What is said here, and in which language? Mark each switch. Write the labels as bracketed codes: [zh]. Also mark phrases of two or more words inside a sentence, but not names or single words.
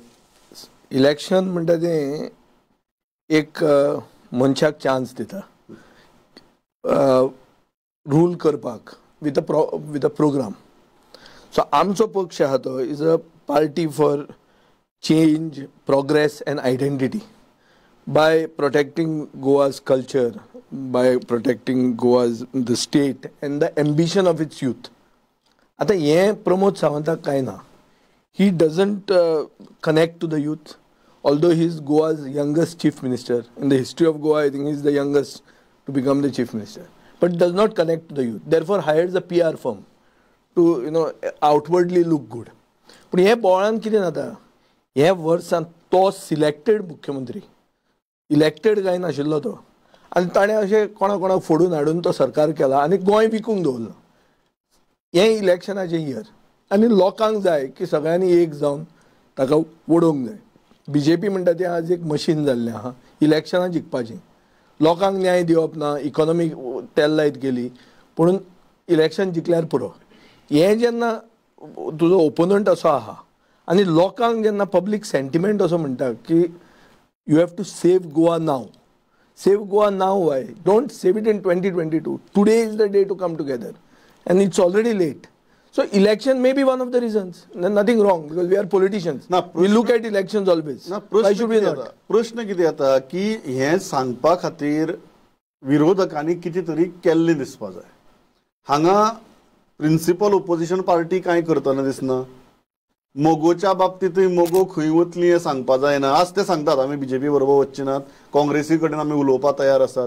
[kok] इलेक्शन म्हणटा तें एक मनशाक चान्स दिता रूल करपाक [en] with a programme. [kok] सो आमचो पक्ष आहा तो [en] is a party for change, progress and identity by protecting Goa's culture, by protecting Goa's the state and the ambition of its youth. [kok] आता हे प्रमोद सावंताक काय ना. [en] He doesn't connect to the youth, although he is Goa's youngest chief minister. In the history of Goa, I think he is the youngest to become the chief minister, but does not connect to the youth. Therefore hires a PR firm to outwardly look good. [kok] पण हे बोळान कितें जाता, हे वर्सान तो सिलेक्टेड मुख्यमंत्री, इलेक्टेड काय नाशिल्लो तो, आनी ताणें अशें कोणाक फोडून हाडून तो सरकार केला आनी गोंय विकूंक दवरलो. हें इलेक्शनाचें इयर आनी लोकांक जाय की सगळ्यांनी एक जावन ताका वडोवंक जाय. BJP म्हणटा तें आज एक मशीन जाल्लें आहा इलेक्शनां जिखपाचें. लोकांक न्याय दिवप ना, इकॉनॉमी तेल लायत गेली पुणून इलेक्शन जिखल्यार पुरो. हें जेन्ना तुजो ओपोनंट असो आहा आनी लोकांक जेन्ना [en] public sentiment [kok] असो म्हणटा की [en] you have to save Goa now. Save Goa now, why? Don't save it in 2022. Today is the day to come together. And it's already late. So election may be one of the reasons. Nothing wrong because we are politicians. We look at elections always. Why should we not? [kok] प्रश्न कितें येता की हें सांगपा खातीर विरोधकांनी कितें तरी केल्लें दिसपा जाय. हांगा प्रिन्सिपल ओपोजिशन पार्टी कांय करतना दिसना. मोगोच्या बाबतींतूय मोगो खंय वतली हें सांगपा जायना. आज ते सांगतात आमी BJP बरोबर वचचे नात, काँग्रेसी कडेन आमी उलोवपाक तयार आसात.